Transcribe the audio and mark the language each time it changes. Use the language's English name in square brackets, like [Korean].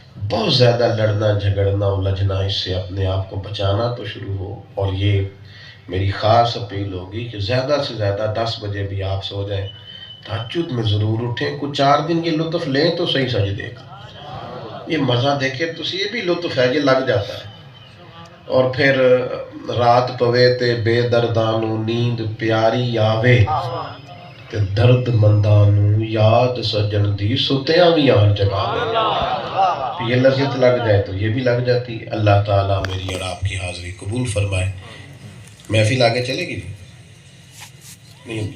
[Urdu] بہت زیادہ لڑنا جھگڑنا الجھنا، اس سے اپنے آپ کو بچانا تو شروع ہو. اور یہ میری خاص اپیل ہوگی کہ زیادہ سے زیادہ 10 بجے بھی آپ سو جائیں، تہجد میں ضرور اٹھیں. کچھ 4 دن یہ لطف لیں تو صحیح سجدے کا، یہ مزہ دیکھیں تو یہ بھی لطف ہے، یہ لگ جاتا ہے. [Punjabi] اور پھر رات پوے تے بے دردانو نیند پیاری آوے تے درد مندانو یاد سجن دی ستیاں بھی آن جگاوے. [Urdu] یہ لذت لگ جائے تو یہ بھی لگ جاتی. اللہ تعالیٰ میری اور آپ کی حاضری قبول فرمائے. محفل آگے چلے گی جی؟ نہیں.